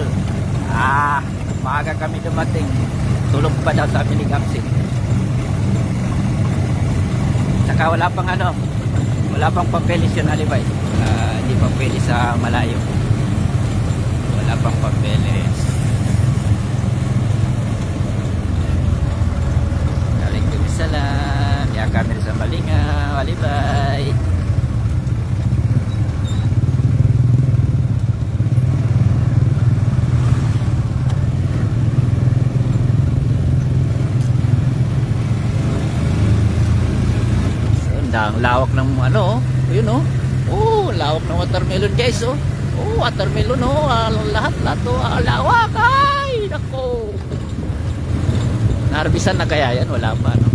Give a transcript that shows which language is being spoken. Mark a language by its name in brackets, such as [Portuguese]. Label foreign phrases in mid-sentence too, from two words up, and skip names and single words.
[Filipino] Maaga kami dumating. Tulog pa daw sabi ni Kapsin. Saka wala pang wala pang papeles yun, Alibay. Hindi pa pwede sa malayo. Wala pang papeles. Waalaikumsalam. Ya kami sa Malingaw, Alibay. Ang lawak ng yun lawak ng watermelon guys watermelon lahat lawak ay nako, naharbisan na kaya yan, wala pa